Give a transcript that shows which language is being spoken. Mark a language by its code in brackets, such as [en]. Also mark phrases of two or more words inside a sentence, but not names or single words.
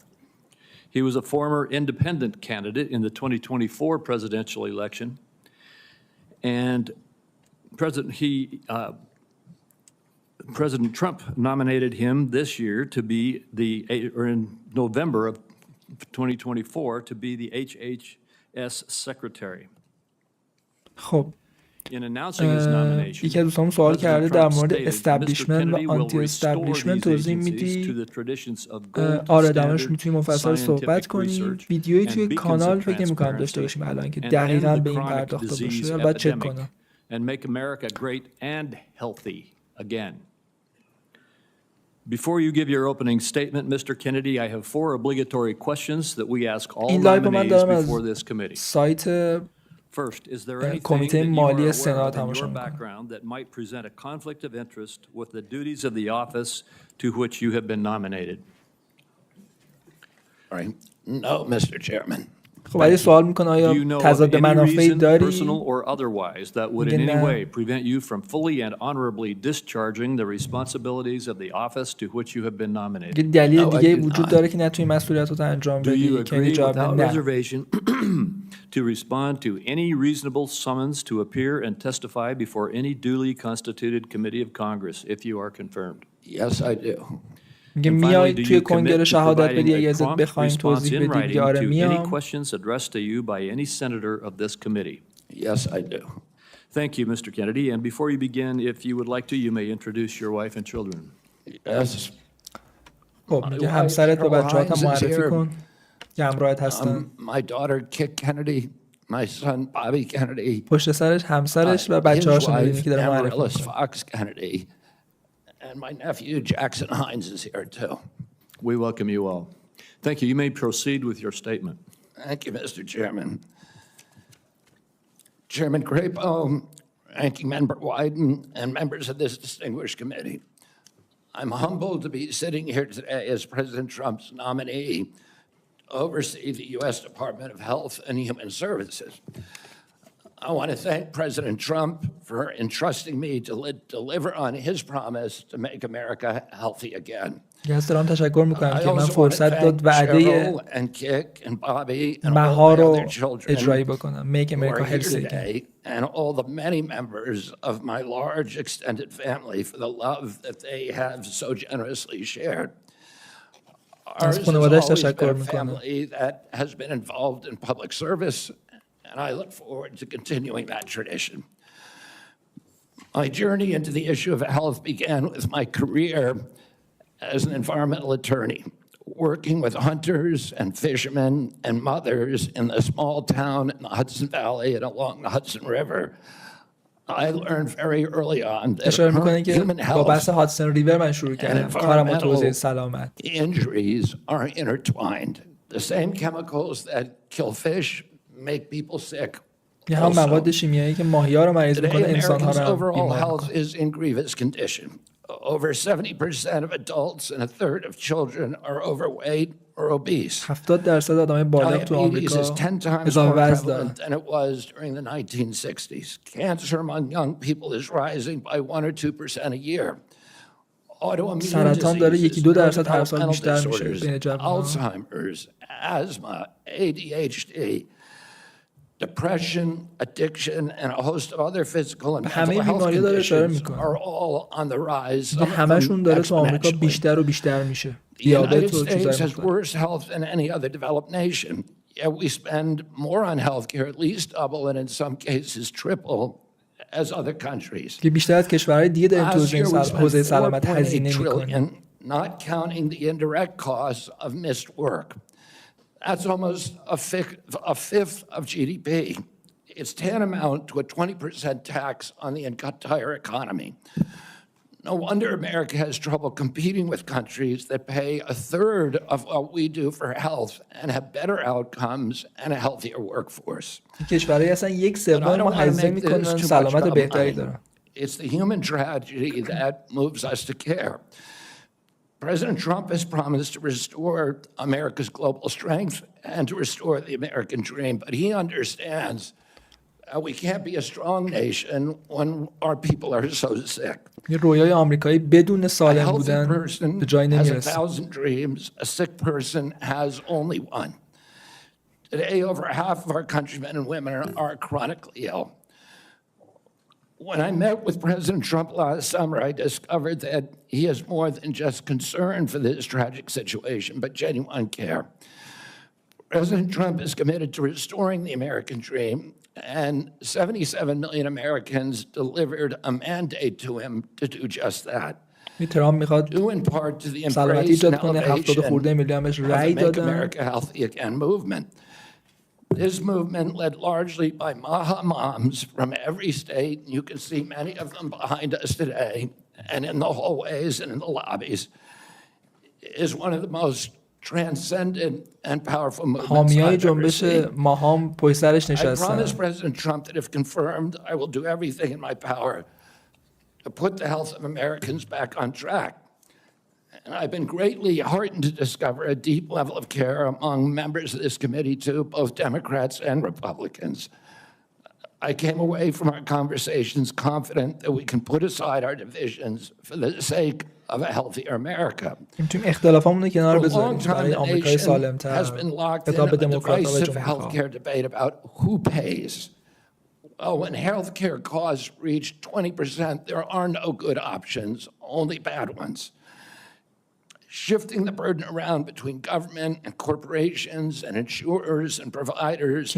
[en] He was a former independent candidate in the 2024 presidential election, and President Trump nominated him this year to be in November of 2024 to be the HHS secretary. [fa] خب [en] In announcing his nomination, [fa] یکی از دوستان سوال کرده در مورد استابلیشمنت و آنتی استابلیشمنت توضیح میدی؟ آره درمونش میتونیم مفصل صحبت کنیم. ویدیویی توی کانال فکر نمی‌کنم داشته باشیم الان که دقیقاً به این پرداخته باشه. باید چک کنم. [en] And make America great and healthy again. Before you give your opening statement, Mr. Kennedy, I have 4 obligatory questions that we ask all nominees before this committee. [fa] سایت [en] First, is there anything [fa] کمیته [en] that you are [fa] مالی [en] aware [fa] سنا [en] of in [fa] تماشا [en] your [fa] می‌کنم. [en] background that might present a conflict of interest with the duties of the office to which you have been nominated? All right. No, Mr. Chairman. [fa] خب اگه سوال میکنه [en] Do [fa] آیا [en] you know of [fa] تضاد [en] any [fa] منافعی [en] reason, [fa] داری؟ [en] personal or otherwise, that would in [fa] میگه [en] any [fa] نه. [en] way prevent you from fully and honorably discharging the responsibilities of the office to which you have been [fa] یه [en] nominated? [fa] دلیل [en] No, I [fa] دیگه [en] do [fa] وجود [en] not. [fa] داره که نتونی مسئولیتات انجام [en] Do you [fa] بدی که این [en] agree [fa] جواب [en] without [fa] نه. [en] reservation to respond to any reasonable summons to appear and testify before any duly constituted committee of Congress if you are confirmed? Yes, I do. [fa] میگه [en] And [fa] میای [en] finally, do [fa] توی [en] you [fa] کنگره [en] commit to [fa] شهادت بدی [en] providing [fa] اگه [en] a [fa] ازت [en] prompt [fa] بخوایم [en] response [fa] توضیح [en] in [fa] بدی [en] writing [fa] آره [en] to any [fa] میام. [en] questions addressed to you by any senator of this committee? Yes, I do. Thank you, Mr. Kennedy. And before you begin, if you would like to, you may introduce your wife and children. Yes. [fa] خب میگه همسرت و بچه‌هات هم [en] Hines is [fa] معرفی [en] here. [fa] کن که همراهت هستن. [en] My daughter, Kit Kennedy, my son, Bobby Kennedy, [fa] پشت سرش همسرش و [en] his [fa] بچه‌هاش رو می‌بینی [en] wife, [fa] که داره معرفی [en] Amaryllis [fa] می‌کنه. [en] Fox Kennedy, and my nephew, Jackson Hines, is here too. We welcome you all. Thank you. You may proceed with your statement. Thank you, Mr. Chairman. Chairman Crapo, Ranking Member Wyden, and members of this distinguished committee. I'm humbled to be sitting here today as President Trump's nominee to oversee the U.S. Department of Health and Human Services. I want to thank President Trump for entrusting me to deliver on his promise to make America healthy again. [fa] از ترامپ تشکر میکنم [en] I [fa] که من [en] also want to [fa] فرصت داد [en] thank [fa] وعده [en] Cheryl and Kik and Bobby and all [fa] مها [en] my [fa] رو [en] other children [fa] اجرایی بکنم. [en] Make who America are here Healthy Again. today, and all the many members of my large extended family for the love that they have so generously shared. Ours has [fa] خانواده‌اش [en] always [fa] تشکر [en] been a [fa] می‌کنم. [en] family that has been involved in public service, and I look forward to continuing that tradition. My journey into the issue of health began with my career as an environmental attorney, working with hunters and fishermen and mothers in the small town in the Hudson Valley and along the Hudson River. I learned very early on that [fa] اشاره میکنه که [en] human [fa] با بحث [en] health [fa] هادسون ریور من شروع کردم کارم با حوزه سلامت. [en] injuries are intertwined. The same chemicals that kill fish make people sick. [fa] یه هم مواد شیمیایی که ماهی‌ها رو مریض [en] Today, [fa] میکنه انسان‌ها [en] Americans' [fa] رو هم [en] overall [fa] بیمار [en] health [fa] میکنه. [en] is in grievous condition. Over 70% of adults and a third of children are overweight or obese. [fa] 70% آدمای بالغ تو [en] Diabetes [fa] آمریکا [en] is 10 times [fa] اضافه [en] more [fa] وزن دارن. [en] prevalent than it was during the 1960s. Cancer among young people is rising by 1 or 2% a year. Autoimmune [fa] سرطان داره [en] diseases, [fa] 1-2% هر سال [en] neurodevelopmental [fa] بیشتر میشه [en] disorders, [fa] بین جوانان. [en] Alzheimer's, asthma, ADHD, depression, addiction, and a host of other physical and mental [fa] همه [en] health [fa] بیماری‌ها داره اشاره [en] conditions [fa] میکنه. [en] are all on the rise. [fa] دیگه [en] some of [fa] همشون [en] them [fa] داره تو آمریکا [en] exponentially. [fa] بیشتر و بیشتر میشه. [en] The United [fa] دیابت و [en] States [fa] چیزای [en] has [fa] مختلف. [en] worse health than any other developed nation. Yet we spend more on healthcare, at least double, and in some cases triple, as other countries. [fa] که بیشتر از کشورهای دیگه داریم تو [en] Last year we [fa] حوزه [en] spent [fa] سلامت [en] 4.8 [fa] هزینه میکنیم. [en] trillion, not counting the indirect costs of missed work. That's almost a fifth of GDP. It's tantamount to a 20% tax on the entire economy. No wonder America has trouble competing with countries that pay a third of what we do for health and have better outcomes and a healthier workforce. [fa] کشورهای اصلا 1/3 [en] But I don't [fa] ما [en] want to [fa] هزینه [en] make [fa] میکنن [en] this too much [fa] سلامت [en] about [fa] بهتری [en] mine. [fa] دارن. [en] It's the human tragedy that moves us to care. President Trump has promised to restore America's global strength and to restore the American dream, but he understands we can't be a strong nation when our people are so sick. [fa] یه رویای آمریکایی بدون [en] A [fa] سالم [en] healthy [fa] بودن [en] person [fa] به جایی [en] has [fa] نمیرسه. [en] 1,000 dreams. A sick person has only one. Today, over half of our countrymen and women are chronically ill. When I met with President Trump last summer, I discovered that he has more than just concern for this tragic situation, but genuine care. President Trump is committed to restoring the American dream, and 77 million Americans delivered a mandate to him to do just that. [fa] ترامپ میخواد [en] Due in part to the [fa] سلامتی [en] embrace and [fa] ایجاد کنه. 70 خورده [en] elevation [fa] میلیون بهش [en] of [fa] رأی [en] the Make [fa] دادن. [en] America Healthy Again movement. This movement, led largely by Maha moms from every state, you can see many of them behind us today, and in the hallways and in the lobbies, is one of the most transcendent and powerful movements [fa] حامیای [en] I've ever [fa] جنبش [en] seen. [fa] ماهام پشت سرش [en] I promise [fa] نشستن. [en] President Trump that if confirmed, I will do everything in my power to put the health of Americans back on track. And I've been greatly heartened to discover a deep level of care among members of this committee, too, both Democrats and Republicans. I came away from our conversations confident that we can put aside our divisions for the sake of a healthier America. [fa] میتونیم اختلافامون رو کنار [en] For a long [fa] بذاریم [en] time, [fa] برای [en] the [fa] آمریکای [en] nation [fa] سالم‌تر. [en] has been locked in [fa] خطاب به [en] a [fa] دموکرات‌ها و [en] divisive [fa] جمهورخواها. [en] healthcare debate about who pays. Well, when healthcare costs reach 20%, there are no good options, only bad ones. Shifting the burden around between government and corporations and insurers and providers and